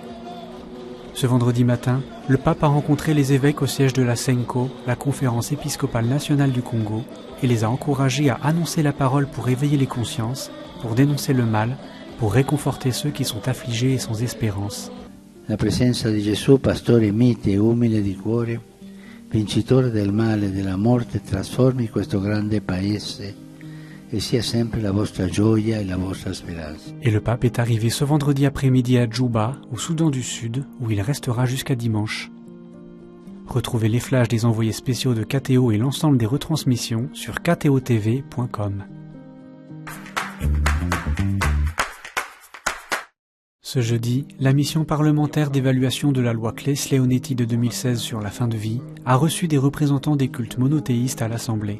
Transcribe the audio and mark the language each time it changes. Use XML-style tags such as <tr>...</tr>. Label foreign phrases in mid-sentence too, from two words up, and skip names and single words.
<fr>Ce vendredi matin, le pape a rencontré les évêques au siège de la CENCO, la conférence épiscopale nationale du Congo, et les a encouragés à annoncer la parole pour éveiller les consciences, pour dénoncer le mal, pour réconforter ceux qui sont affligés et sans espérance.</fr> <it>La presenza di Gesù, pastore mite e umile di cuore, vincitore del male e della morte, trasformi questo grande paese et sia sempre la vostra gioia e la vostra speranza.</it> <fr>Et le pape est arrivé ce vendredi après-midi à Djouba, au Soudan du Sud, où il restera jusqu'à dimanche. Retrouvez les flashs des envoyés spéciaux de KTO et l'ensemble des retransmissions sur ktotv.com. Ce jeudi, la mission parlementaire d'évaluation de la loi Claes-Leonetti de 2016 sur la fin de vie a reçu des représentants des cultes monothéistes à l'Assemblée.</fr>